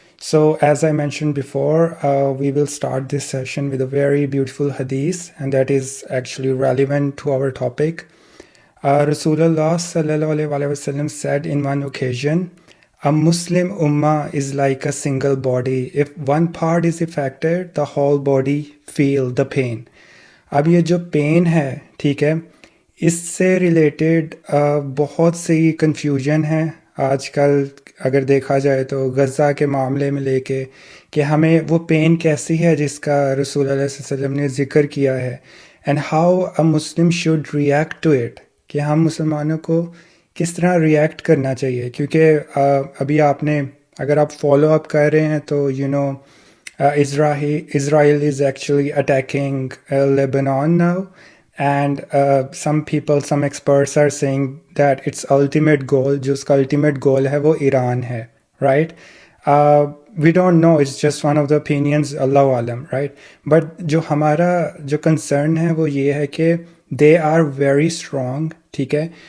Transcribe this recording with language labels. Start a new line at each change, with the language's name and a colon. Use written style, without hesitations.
English: So as I mentioned before, we will start this session with a very beautiful hadith, and that is actually relevant to our topic. Rasulullah sallallahu alaihi wasallam said in one occasion, a Muslim ummah is like a single body. If one part is affected, the whole body feel the pain.
Urdu: اب یہ جو pain ہے، ٹھیک ہے، اس سے related بہت سی confusion ہے آج کل. اگر دیکھا جائے تو غزہ کے معاملے میں لے کے کہ ہمیں وہ پین کیسی ہے جس کا رسول اللہ صلی اللہ علیہ وسلم نے ذکر کیا ہے،
English: and how a Muslim should react to it,
Urdu: کہ ہم مسلمانوں کو کس طرح ریئیکٹ کرنا چاہیے. کیونکہ ابھی آپ نے اگر آپ فالو اپ کر رہے ہیں تو
English: Israel is actually attacking Lebanon now, and some experts are saying that its ultimate goal,
Urdu: جو اس کا
English: ultimate goal
Urdu: ہے وہ ایران ہے,
English: right? We don't know, it's just one of the opinions, اللہ عالم, right?
Urdu: But جو ہمارا جو concern ہے وہ یہ ہے کہ
English: they are very strong,
Urdu: ٹھیک ہے.